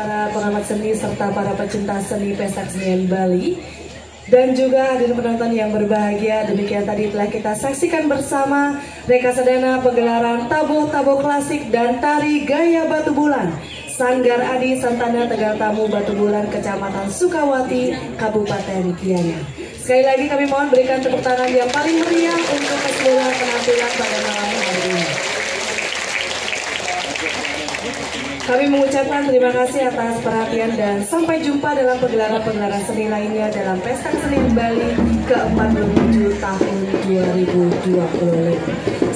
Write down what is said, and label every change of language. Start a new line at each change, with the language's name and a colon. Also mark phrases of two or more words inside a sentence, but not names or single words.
Indonesian: para pengamat seni serta para pecinta seni pesta kesenian Bali. Dan juga hadirin penonton yang berbahagia, demikian tadi telah kita saksikan bersama reksadana pegelaran tabuh-tabuh klasik dan tari gaya Batu Bulan Sanggar Adi Santana Tegal Tamu Batu Bulan, Kecamatan Sukawati, Kabupaten Gianyar. Sekali lagi kami mohon berikan tepuk tangan yang paling meriah untuk keseluruhan penampilan pada malam hari ini. Kami mengucapkan terima kasih atas perhatian dan sampai jumpa dalam pegelaran-pegelaran seni lainnya dalam Pesta Kesenian Bali ke-47 tahun 2020.